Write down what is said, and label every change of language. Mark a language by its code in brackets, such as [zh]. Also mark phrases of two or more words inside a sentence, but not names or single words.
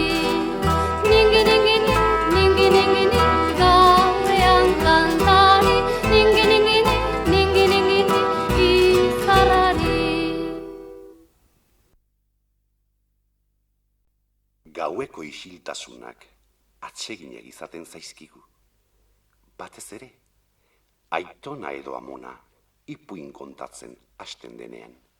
[eu] Ningi-ningini, ningi-ningini, gauean kantari, ningi-ningini, ningi-ningini, izarrari. Gaueko isiltasunak atseginak izaten zaizkigu. Batez ere, aitona edo amona ipuin kontatzen hasten denean.